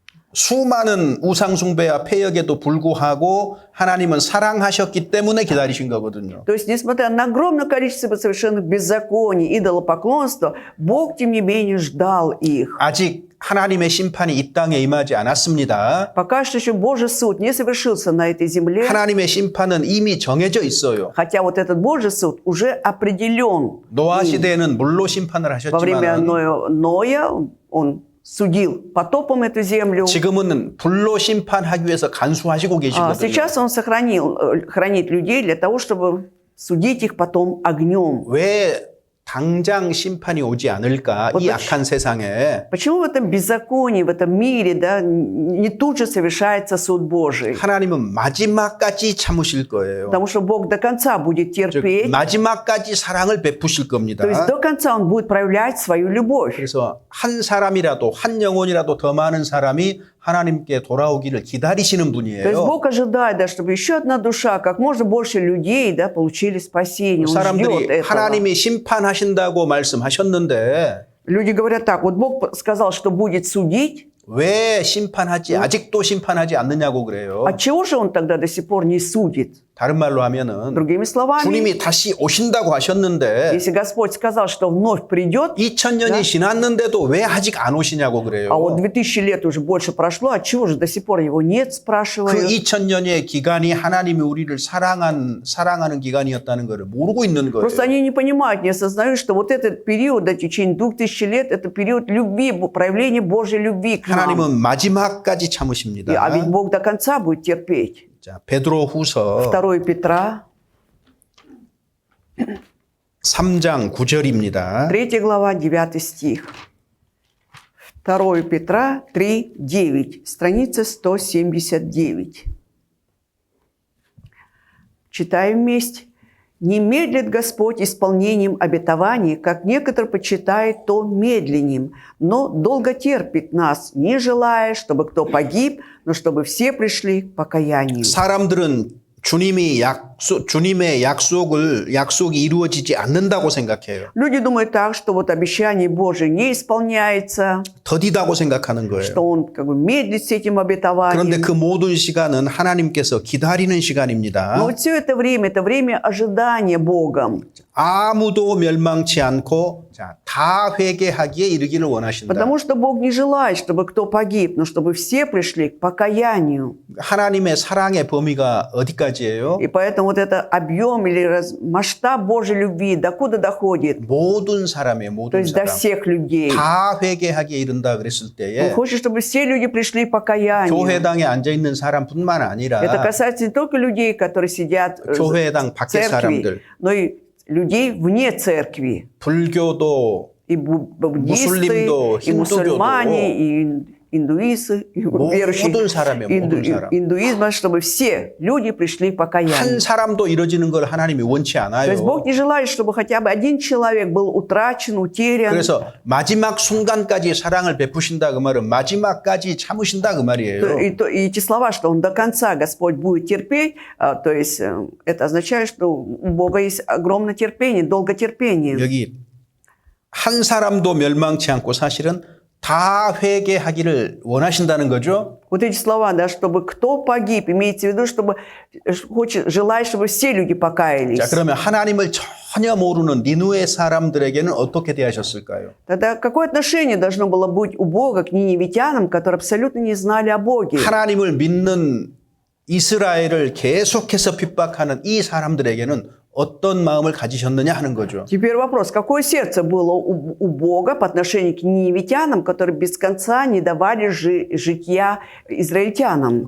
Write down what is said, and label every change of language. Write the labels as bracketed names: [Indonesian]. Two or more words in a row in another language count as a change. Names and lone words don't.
[Korean] 수많은 우상 숭배와 폐역에도 불구하고 하나님은 사랑하셨기 때문에 기다리신 거거든요. [Russian] То есть, несмотря на огромное количество совершенных беззаконий, идолопоклонства, Бог, тем не менее, ждал их. [Korean] 아직 하나님의 심판이 이 땅에 임하지 않았습니다. [Russian] Пока что еще Божий суд не совершился на этой земле, [Korean] 하나님의 심판은 이미 정해져 있어요. [Russian] хотя вот этот Божий суд уже определен. [Korean] 노아 시대에는 물로 심판을 [Russian] Во время [Korean] 하셨지만 [Russian] Ноя он судил потопом эту землю. [Korean] 지금은 불로 심판하기 위해서 간수하시고 계시거든요. [Russian] Сейчас он хранит людей для того, чтобы судить их потом огнем. [Korean] 왜 당장 심판이 오지 않을까? 이 악한 세상에 [Russian] Почему в этом беззаконии, в этом мире, да, не тут же совершается суд Божий? [Korean] 하나님은 마지막까지 참으실 거예요. [Russian] Потому что Бог до конца будет [Korean] 즉 [Russian] терпеть, [Korean] 마지막까지 사랑을 베푸실 겁니다. [Russian] то есть до конца Он будет проявлять свою любовь. [Korean] 그래서 한 사람이라도 한 영혼이라도 더 많은 사람이 하나님께 돌아오기를 기다리시는 [Russian] То есть [Korean] 분이에요. [Russian] Бог ожидает, да, чтобы еще одна душа, как можно больше людей, да, получили спасение. Он ждет [Korean] 사람들이 [Russian] этого. [Korean] 하나님이 심판하신다고 말씀하셨는데 [Russian] Люди говорят так, вот Бог сказал, что будет судить, [Korean] 왜 심판하지 아직도 심판하지 않느냐고 그래요. [Russian] отчего же Он тогда до сих пор не судит? [Korean] 다른 말로 하면은 [Russian] Другими словами, [Korean] 주님이 다시 오신다고 하셨는데 [Russian] если Господь сказал, что вновь придет, [Korean] 2000년이 지났는데도 왜 아직 안 오시냐고 그래요. [Russian] а вот 2000 лет уже больше прошло, отчего же до сих пор Его нет, [Korean] 그 [Russian] спрашивают. [Korean] 2000년의 기간이 하나님이 우리를 사랑하는 기간이었다는 것을 모르고 있는 거예요. [Russian] Просто они не понимают, не осознают, что вот этот период, до течение 2000 лет, это период любви, проявления Божьей любви к нам. [Korean] 하나님은 마지막까지 [Russian] А [Korean] 참으십니다. [Russian] ведь Бог до конца будет терпеть. [Korean] 자, 베드로후서 [Russian] 2 Петра, [Korean] 3장 9절입니다. [Russian] 3 глава, 9 стих. 2 Петра 3, 9, страница 179. Читаем вместе. «Не медлит Господь исполнением обетований, как некоторые почитают то медленным, но долго терпит нас, не желая, чтобы кто погиб, но чтобы все пришли к покаянию». [Korean] 사람들은 주님의 약속이 이루어지지 않는다고 생각해요. [Russian] Люди думают так, что вот обещание Божие не исполняется, [Korean] 더디다고 생각하는 거예요. [Russian] что Он как бы медлит с этим [Korean] 그런데 [Russian] обетованием. [Korean] 그 모든 시간은 하나님께서 기다리는 [Russian] Но [Korean] 시간입니다. [Russian] вот все это время ожидания Богом. [Korean] 아무도 멸망치 않고 다 회개하기에 이르기를 원하신다. [Russian] Потому что Бог не желает, чтобы кто погиб, но чтобы все пришли к покаянию. [Korean] 하나님의 사랑의 범위가 어디까지예요? [Russian] И поэтому вот это объем или масштаб Божьей любви докуда доходит? [Korean] 모든 사람의 [Russian] То [Korean] 모든 [Russian] есть до [Korean] 사람 [Russian] всех людей. [Korean] 다 회개하기에 이른다 그랬을 [Russian] Он [Korean] 때에 [Russian] хочет, чтобы все люди пришли к покаянию. [Korean] 교회당에 앉아 있는 사람뿐만 [Russian] Это [Korean] 아니라 [Russian] касается не только людей, которые сидят в [Korean] 교회당 밖에 [Russian] церкви, [Korean] 사람들, [Russian] но и людей вне церкви. [Korean] 불교도 [Russian] И буддисты, [Korean] 무슬림도, [Russian] и мусульмане, и индуисты, и верующие [Korean] 모든 사람이에요. 모든 사람. [Russian] индуизма, чтобы все люди пришли к покаянию. [Korean] 한 사람도 이루어지는 걸 하나님이 원치 [Russian] То есть Бог [Korean] 않아요. [Russian] не желает, чтобы хотя бы один человек был утрачен, утерян. [Korean] 그래서 마지막 순간까지 사랑을 베푸신다 그 말은 마지막까지 참으신다 그 말이에요. [Russian] И эти слова, что Он до конца, Господь, будет терпеть, то есть это означает, что у Бога есть огромное терпение, долготерпение. [Korean] 여기 한 사람도 멸망치 않고 사실은 다 회개하기를 원하신다는 거죠. [Russian] Вот эти слова, да, чтобы кто погиб, имеется в виду, чтобы желает, чтобы все люди покаялись. [Korean] 자, 그러면 하나님을 전혀 모르는 니누의 사람들에게는 어떻게 대하셨을까요? [Russian] Тогда какое отношение должно было быть у Бога к ниневитянам, которые абсолютно не знали о Боге? [Korean] 하나님을 믿는 이스라엘을 계속해서 핍박하는 이 사람들에게는 어떤 마음을 가지셨느냐 하는 거죠. [Russian] Теперь вопрос, какое сердце было у Бога по отношению к ниневитянам, которые без конца не давали житья израильтянам?